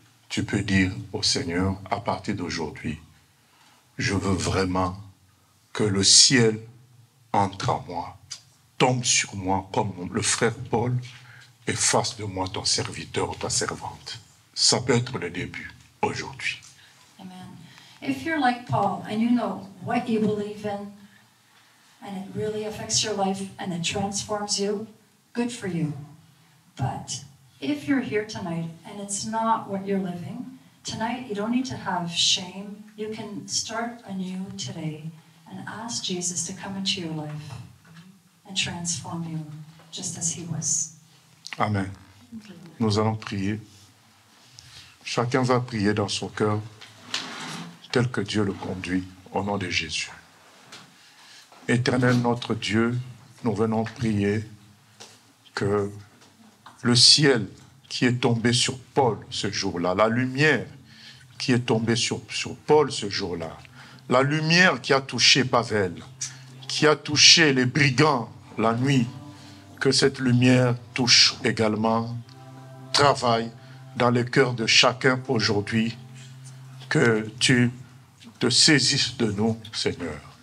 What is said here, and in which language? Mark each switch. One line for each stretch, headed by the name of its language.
French: Tu peux dire au Seigneur, à partir d'aujourd'hui, je veux vraiment que le ciel entre en moi, tombe sur moi comme le frère Paul et fasse de moi ton serviteur ou ta servante. Ça peut être le début aujourd'hui. Amen.
English: If you're like Paul and you know what you believe in and it really affects your life and it transforms you, good for you. But if you're here tonight and it's not what you're living, tonight you don't need to have shame. You can start anew today and ask Jesus to come into your life and transform you just as he was.
French: Amen. Nous allons prier. Chacun va prier dans son cœur tel que Dieu le conduit au nom de Jésus. Éternel notre Dieu, nous venons prier que le ciel qui est tombé sur Paul ce jour-là, la lumière qui est tombée sur Paul ce jour-là, la lumière qui a touché Pavel, qui a touché les brigands la nuit, que cette lumière touche également, travaille dans le cœur de chacun aujourd'hui, que tu te saisisses de nous, Seigneur.